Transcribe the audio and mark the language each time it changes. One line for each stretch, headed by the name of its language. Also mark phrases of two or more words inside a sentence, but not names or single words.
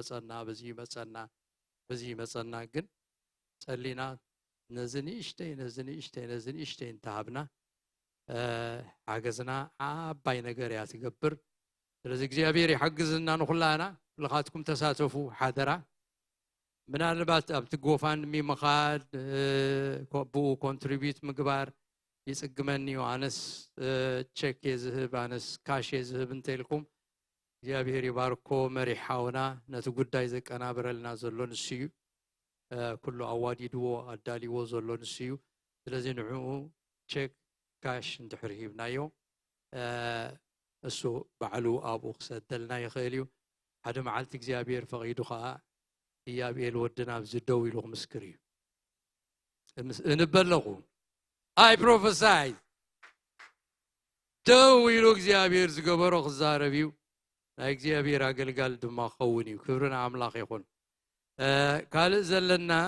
Tigrinya: መፀና ግን ፀሊና ነዝንእሽተይ እንተሃብና ሓገዝና ዓባይ ነገር እያ ትገብር ስለዚ እግዚአብሔር ይሓግዝና ንኹላና ኩልኻትኩም ተሳተፉ ሓደራ ምናልባት ኣብቲ ጎፋንድሚ ምኻድ ብኡ ኮንትሪቢዩት ምግባር ይጽግመኒ አነስ ቼክ የዝህብ አነስ ካሽ የዝህብ እንተልኩም እግዚአብሔር ይባርኮ መሪሓውና ነቲ ጉዳይ ዘቀናብረልና ዘሎ ንስዩ ኩሉ አዋዲድዎ አዳሊዎ ዘሎ ንስዩ ስለዚ ንዑ
English: check cash
Tigrinya: እንድሕር ሂብናዮ እሱ ባዕሉ ኣብኡ ክሰደልና ይኽእል እዩ ሓደ መዓልቲ እግዚአብሔር ፈቒዱ ከዓ ኢያብኤል ወድና ኣብዚ ደው ኢሉ ክምስክር እዩ እንበለኹ
English: I prophesy
Tigrinya: ደው ኢሉ እግዚአብሔር ዝገበሮ ክዛረብ እዩ ናይ እግዚአብሔር አገልጋል ድማ ኸውን እዩ ክብርና አምላኽ ይኹን ካልእ ዘለና